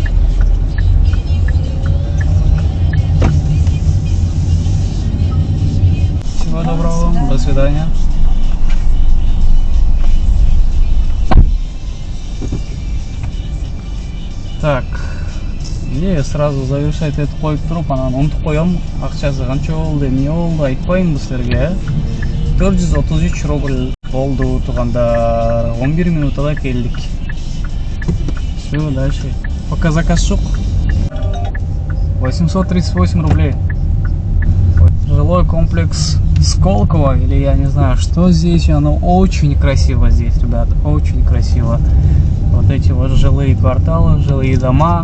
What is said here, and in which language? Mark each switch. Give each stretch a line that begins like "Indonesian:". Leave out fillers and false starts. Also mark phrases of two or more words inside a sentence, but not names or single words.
Russian: Всего доброго вам. До свидания. Так. Не сразу завершать эту
Kazakh: қойып тұрып, анан ұмытып қоямын. Ақшасы қанша болды, не болды айтпаймын сіздерге. 433 рубль болды туғандар. 11 минутада келдік.
Russian: Все, дальше. Пока заказ жоқ. 838 рублей. Жилой комплекс Сколково, или я не знаю, что здесь. Оно очень красиво здесь, ребят. Очень красиво. Вот эти вот жилые кварталы, жилые дома.